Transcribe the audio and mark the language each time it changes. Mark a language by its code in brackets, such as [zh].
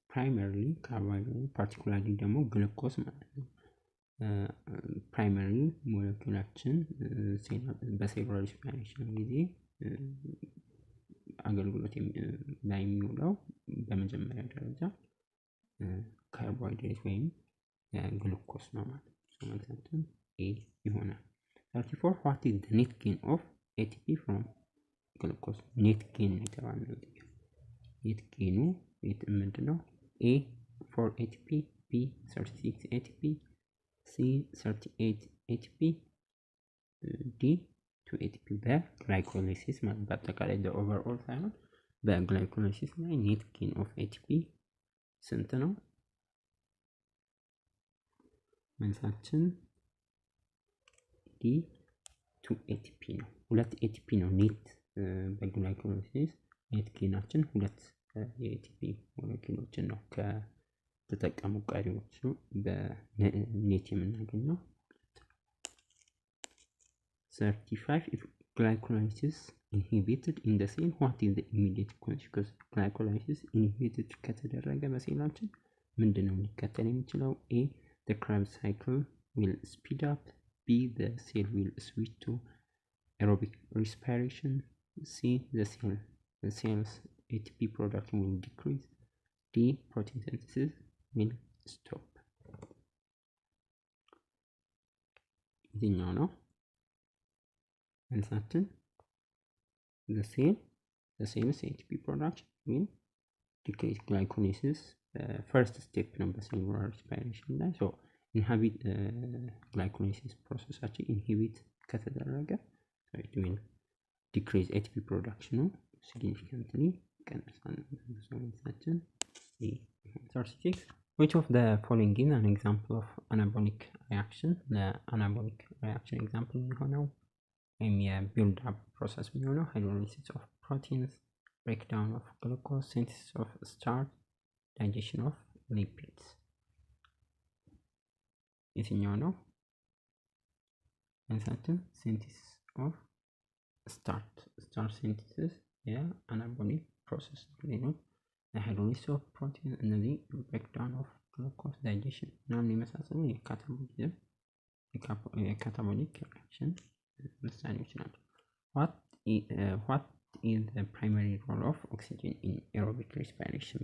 [am] primarily carbohydrates, particularly ደግሞ ግሉኮስ ማለት ነው። ፕራይመሪ ሞለኪውላችን በሴሉላር ሪስፓይሬሽን ጊዜ አገልግሎት ላይ የሚውለው በመጀመሪያ ደረጃ ካርቦሃይድሬት ወይም ግሉኮስ ነው ማለት ነው። መልሳችን ኤ ይሆናል። 34 [en] what is the net gain of ATP from glucose? [am] net gain የተባለው net gain ምንድነው? [en] A 4 ATP, B 36 ATP, C 38 ATP, D 2 ATP። [am] በግላይኮላይሲስ ማለት በአጠቃላይ ኦቨርኦል ሳይሆን በግላይኮላይሲስ ላይ ኔት ጌን ኦፍ ATP ስንት ነው? መልሳችን ዲ 2 ATP ነው። 2 ATP ነው ኔት በግላይኮላይሲስ ኔት ጌናችን 2 የኤቲፒ ሞለኪውሎችን ነው ከተጠቀሙ ቀሪዎቹ በኔት የምናገኘው። 35 [en] if glycolysis inhibited in the cell what is the immediate consequence? [am] glycolysis inhibited ከተደረገ በሴላችን ምንድነው ሊከተል የሚችለው? [en] A the Krebs cycle will speed up. B the cell will switch to aerobic respiration. C the cell's ATP production will decrease. D protein synthesis will stop. [am] የትኛው ነው መልሳችን? [en] the cell's ATP production will decrease. glycolysis first step [am] ነው በሴሉላር ሪስፓይሬሽን ላይ። [en] so inhibit glycolysis [am] ፕሮሰሳችን ኢንሂቢት ከተደረገ [en] so it will decrease ATP production significantly [am] ይቀንሳል። [en] so መልሳችን A 36 which of the following is an example of anabolic reaction? the anabolic reaction example የሚሆነው [am] ወይም የቢልድ አፕ ፕሮሰስ የሚሆነው [en] ሃይድሮሊሲስ ኦፍ ፕሮቲንስ፣ ብሬክዳውን ኦፍ ግሉኮዝ፣ ሲንተሲስ ኦፍ ስታርች፣ ዳይጀሽን ኦፍ ሊፒድስ። [am] የትኛው ነው? አንሳትን ሲንተሲስ ኦፍ ስታርች ሲንተሲስ የአናቦሊክ ፕሮሰስ ሌሎች ሃይድሮሊሲስ ኦፍ ፕሮቲን እነዚህ ብሬክዳውን ኦፍ ግሉኮዝ፣ ዳይጀሽን ምናምን የመሳሰሉ የካታቦሊዝም የካታቦሊክ ሪአክሽን ምሳሌዎች ናቸው። [en] what is the primary role of oxygen in aerobic respiration?